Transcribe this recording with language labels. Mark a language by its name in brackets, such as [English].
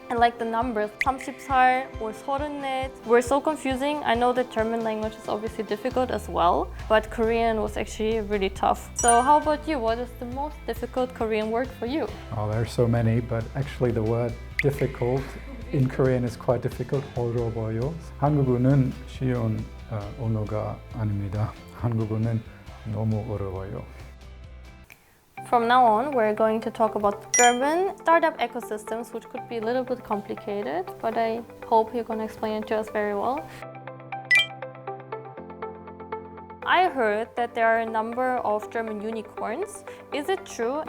[English] And the numbers 34 or 34 were so confusing. I know that German language is obviously difficult as well, but Korean was actually really tough. So how about you? What is the most difficult Korean word for you? Oh, there are so many, but actually the word difficult in Korean is quite difficult. [Korean] 어려워요. 한국어는 쉬운 언어가 아닙니다. 한국어는 너무 어려워요. [English] From now on, we're going to talk about German startup ecosystems, which could be a little bit complicated, but I hope you're going to explain it to us very well. I heard that there are a number of German unicorns. Is it true?